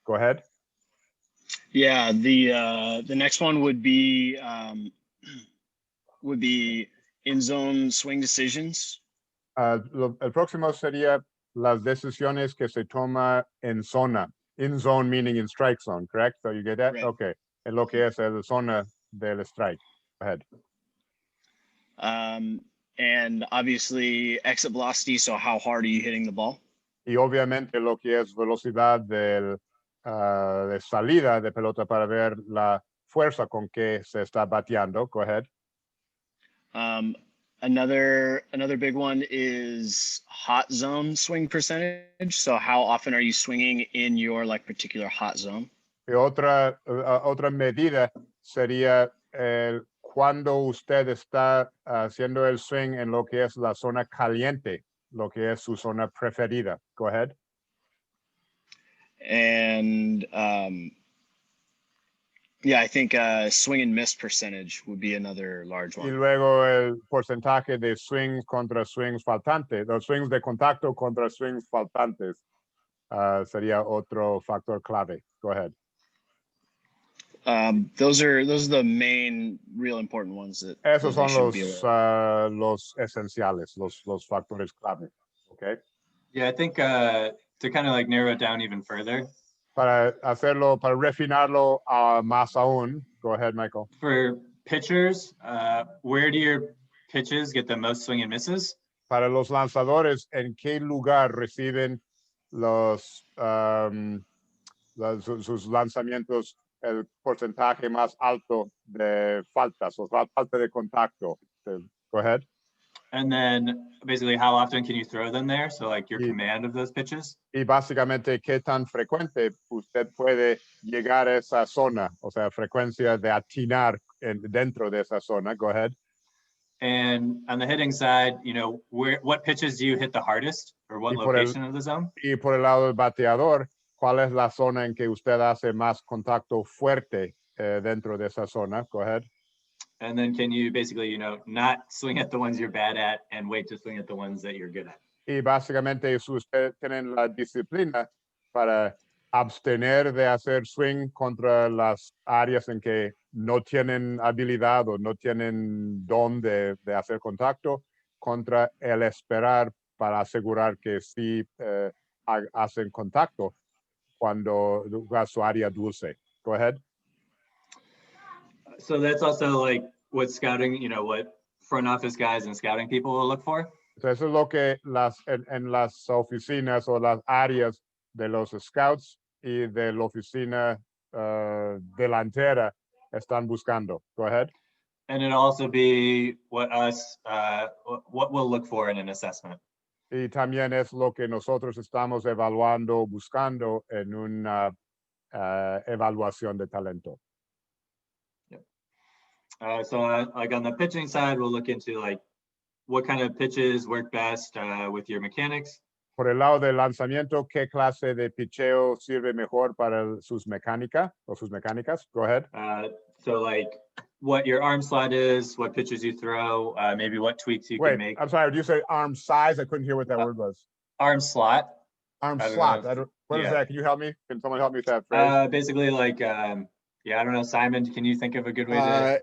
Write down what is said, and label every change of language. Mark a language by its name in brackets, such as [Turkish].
[English] Go ahead. Yeah, the next one would be in zone swing decisions. [Spanish] El próximo sería las decisiones que se toma en zona. [English] In zone meaning in strike zone, correct? So you get that? Right. Okay. [Spanish] En lo que es el zona del strike. [English] Go ahead. And obviously exit velocity. So how hard are you hitting the ball? [Spanish] Y obviamente lo que es velocidad de salida de pelota para ver la fuerza con que se está bateando. [English] Go ahead. Another big one is hot zone swing percentage. So how often are you swinging in your like particular hot zone? [Spanish] Y otra medida sería cuando usted está haciendo el swing en lo que es la zona caliente, lo que es su zona preferida. [English] Go ahead. And yeah, I think swing and miss percentage would be another large [Spanish] Y [English] one. [Spanish] luego el porcentaje de swings contra swings faltantes, los swings de contacto contra swings faltantes sería otro factor clave. [English] Go ahead. Those are the main real important ones that [Spanish] Esos son [English] should be aware of. [Spanish] los esenciales, los factores clave. [English] Okay. Yeah, I think to kind of like narrow it down even further. [Spanish] Para refinarlo más aún. [English] Go ahead, Michael. For pitchers, where do your pitches get the most swing and misses? [Spanish] Para los lanzadores, ¿en qué lugar reciben sus lanzamientos el porcentaje más alto de faltas o falta de contacto? [English] Go ahead. And then basically how often can you throw them there? So like your [Spanish] Y- [English] command of those pitches? [Spanish] Y básicamente, ¿qué tan frecuente usted puede llegar a esa zona? O sea, frecuencia de atinar dentro de esa zona. [English] Go ahead. And on the hitting side, you know, what pitches do you hit the hardest or what [Spanish] Y por el- [English] location of the zone? [Spanish] Y por el lado del bateador, ¿cuál es la zona en que usted hace más contacto fuerte dentro de esa zona? [English] Go ahead. And then can you basically, you know, not swing at the ones you're bad at and wait to swing at the ones that you're good at? [Spanish] Y básicamente, si usted tiene la disciplina para abstener de hacer swing contra las áreas en que no tienen habilidad o no tienen don de hacer contacto, contra el esperar para asegurar que sí hacen contacto cuando su área dulce. [English] Go ahead. So that's also like what scouting, you know, what front office guys and scouting people will look for. [Spanish] Eso es lo que en las oficinas o las áreas de los scouts y de la oficina delantera están buscando. [English] Go ahead. And it'll also be what we'll look for in an assessment. [Spanish] Y también es lo que nosotros estamos evaluando, buscando en una evaluación de talento. [English] So like on the pitching side, we'll look into like what kind of pitches work best with your mechanics. [Spanish] Por el lado del lanzamiento, ¿qué clase de picheo sirve mejor para sus mecánicas o sus mecánicas? [English] Go ahead. So like what your arm slot is, what pitches you throw, maybe what tweaks you can make. I'm sorry, did you say arm size? I couldn't hear what that word was. Arm slot. Arm I don't slot. know. What is Yeah. that? Can you help me? Can someone help me with that phrase? Basically like, yeah, I don't know, Simon, can you think of a good way to?